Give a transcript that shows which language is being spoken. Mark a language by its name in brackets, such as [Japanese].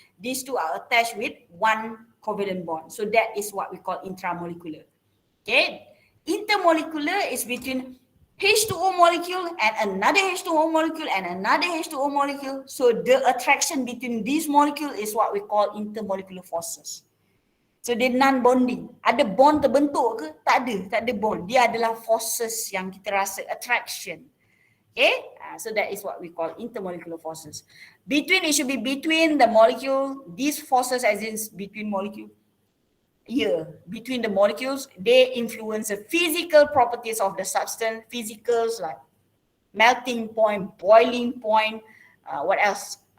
[English] These two are attached with one covalent bond. So that is what we call intramolecular. Okay, intermolecular is between H2O molecule and another H2O molecule and another H2O molecule. So the attraction between these molecules is what we call intermolecular forces. [Malay] So dia non-bonding. Ada bond terbentuk ke? Tak ada bond. Dia adalah forces yang kita rasa attraction. [English] Okay, so that is what we call intermolecular forces. Between, it should be between the molecule. These forces as in between molecule. Yeah, between the molecules, they influence the physical properties of the substance. Physicals like melting point, boiling point, what else?